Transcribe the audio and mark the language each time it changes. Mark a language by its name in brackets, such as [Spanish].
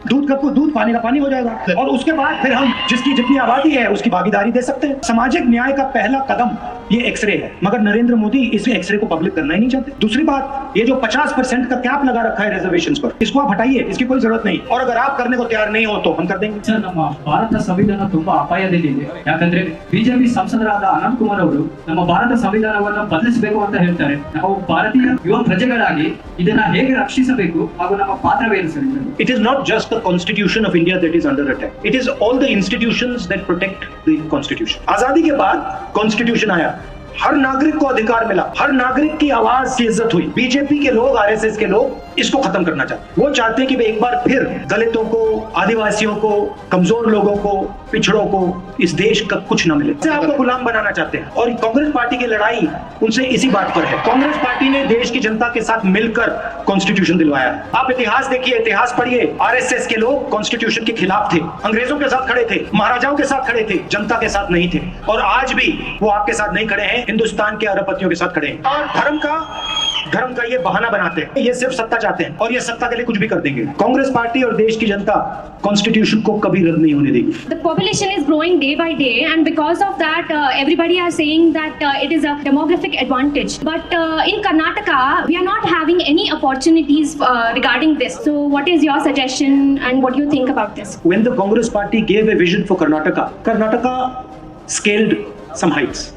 [Hindi] दूध का दूध, पानी का पानी हो जाएगा, और उसके बाद फिर हम जिसकी जितनी आबादी है उसकी भागीदारी दे सकते हैं। सामाजिक न्याय का पहला कदम ये एक्सरे है, मगर नरेंद्र मोदी इस एक्सरे को पब्लिक करना ही नहीं चाहते। दूसरी बात, ये जो 50% का कैप लगा रखा है रिजर्वेशंस पर, इसको आप हटाइए, इसकी कोई जरूरत नहीं। और अगर आप करने को तैयार नहीं हो तो हम कर देंगे। [Kannada] ಸರ್, ನಮ್ಮ ಭಾರತ ಸಂವಿಧಾನ ತುಂಬಾ ಅಪಾಯದಲ್ಲಿದೆ. ಯಾಕಂದ್ರೆ ಬಿಜೆಪಿ ಸಂಸದರಾದ ಅನಂತ್ ಕುಮಾರ್ ಅವರು ನಮ್ಮ ಭಾರತ ಸಂವಿಧಾನವನ್ನು ಬದಲಿಸಬೇಕು ಅಂತ ಹೇಳ್ತಾರೆ. ನಾವು ಭಾರತೀಯ ಯುವ ಪ್ರಜೆಗಳಾಗಿ ಇದನ್ನ ಹೇಗೆ ರಕ್ಷಿಸಬೇಕು ಹಾಗೂ ನಮ್ಮ ಪಾತ್ರವೇನು sir? [English] It is not just the constitution of India that is under attack. It is all the institutions that protect the constitution. [Hindi] आजादी के बाद कॉन्स्टिट्यूशन आया, हर नागरिक को अधिकार मिला, हर नागरिक की आवाज की इज्जत हुई। बीजेपी के लोग, आरएसएस के लोग इसको खत्म करना चाहते हैं। वो चाहते हैं कि एक बार फिर दलितों को, आदिवासियों को, कमजोर लोगों को, पिछड़ों को इस देश का कुछ न मिले। से आपको गुलाम बनाना चाहते हैं, और कांग्रेस पार्टी की लड़ाई उनसे इसी बात पर है। कांग्रेस पार्टी ने देश की जनता के साथ मिलकर कॉन्स्टिट्यूशन दिलवाया है। आप इतिहास देखिए, इतिहास पढ़िए। आरएसएस के लोग कॉन्स्टिट्यूशन के खिलाफ थे, अंग्रेजों के साथ खड़े थे, महाराजाओं के साथ खड़े थे, जनता के साथ नहीं थे। और आज भी वो आपके साथ नहीं खड़े हैं, हिंदुस्तान के अरबपतियों के साथ खड़े हैं। और धर्म का ये बहाना बनाते हैं, ये सिर्फ सत्ता चाहते हैं, और ये सत्ता के लिए कुछ भी कर देंगे। कांग्रेस पार्टी और देश की जनता कॉन्स्टिट्यूशन को कभी रद्द नहीं होने देगी। [English] The population is growing day by day, and because of that, everybody are saying that it is a demographic advantage. But in Karnataka, we are not having any opportunities regarding this. So, what is your suggestion, and what do you think about this? When the Congress party gave a vision for Karnataka scaled some heights.